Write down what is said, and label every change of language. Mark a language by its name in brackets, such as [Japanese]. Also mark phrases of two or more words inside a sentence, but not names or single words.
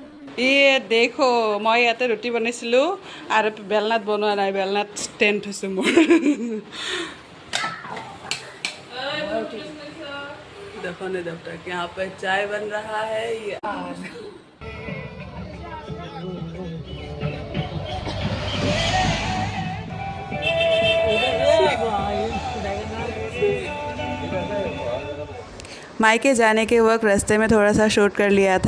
[Hindi] देखो मैं [Assamese] ইয়াতে ৰুটি বনাইছিলোঁ আৰু বেলনাত বনোৱা নাই, বেলনাত ষ্টেণ্ড থৈছোঁ মোৰ। [Hindi] देखो ने जब तक यहाँ पे चाय बन रहा है ये मायके जाने के वक्त रास्ते में थोड़ा सा शूट कर लिया था।